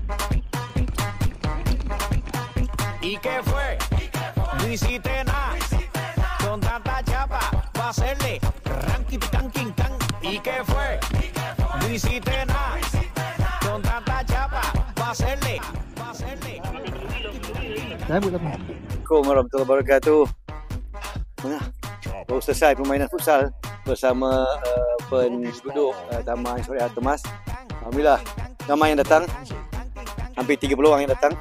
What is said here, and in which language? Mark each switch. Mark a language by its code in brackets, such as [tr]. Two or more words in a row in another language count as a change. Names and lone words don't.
[es] ¿Y qué fue? No hiciste nada. Con tanta chapa, va a hacerle ranking, canking, can. ¿Y qué fue? No hiciste nada. Con tanta chapa, va a hacerle. [ar] السلام عليكم ورحمة الله وبركاته. [ms] Baru selesai permainan futsal bersama penduduk Taman Syariah Thomas. Alhamdulillah, ramai yang datang. Hampir 30 orang yang datang.